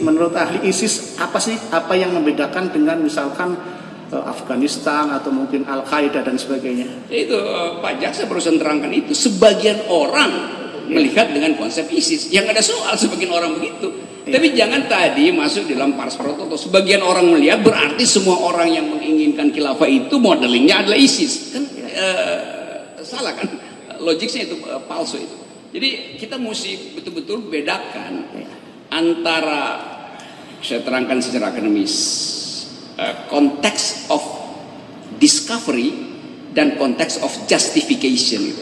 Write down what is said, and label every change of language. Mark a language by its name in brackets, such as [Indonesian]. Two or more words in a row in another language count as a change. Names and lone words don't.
[Indonesian] Menurut ahli ISIS apa sih? Apa yang membedakan dengan misalkan Afghanistan atau mungkin Al-Qaeda dan sebagainya? Itu Pak Jaksa barusan terangkan itu. Sebagian orang melihat dengan konsep ISIS. Yang ada soal sebagian orang begitu. Tapi jangan tadi masuk dalam [Latin] pars pro toto. [Indonesian] Sebagian orang melihat berarti semua orang yang menginginkan khilafah itu modelingnya adalah ISIS. Kan salah kan? Logiknya itu palsu itu. Jadi kita mesti betul-betul bedakan antara, saya terangkan secara akademis, [English] konteks of discovery [Indonesian] dan [English] konteks of justification [Indonesian] itu.